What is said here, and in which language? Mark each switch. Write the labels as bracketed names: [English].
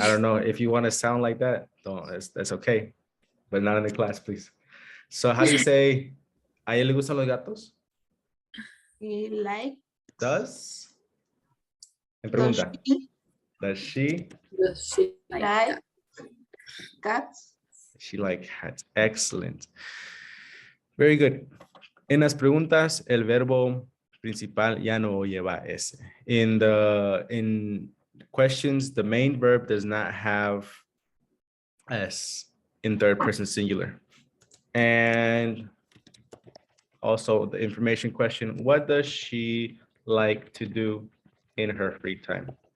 [English] I don't know if you want to sound like that. Don't. That's okay. But not in the class, please. So how do you say, [Spanish] ¿a ella le gustan los gatos? [English] He like. Does? [Spanish] Me pregunta. [English] Does she? Does she like cats? She like cats. Excellent. Very good. [Spanish] En las preguntas, el verbo principal ya no lleva S. [English] In questions, the main verb does not have S in third person singular. And also the information question, what does she like to do in her free time?